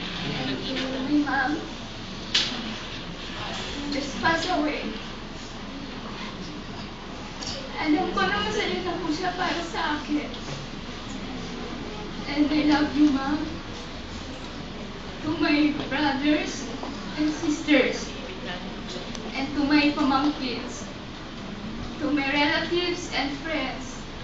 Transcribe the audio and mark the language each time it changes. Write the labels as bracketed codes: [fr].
[en] And to my mom, just passed away. [tl] Alam ko na masalita po siya para sa akin. [en] And I love you, Mom. To my brothers and sisters. And to my pamangkins. To my relatives and friends.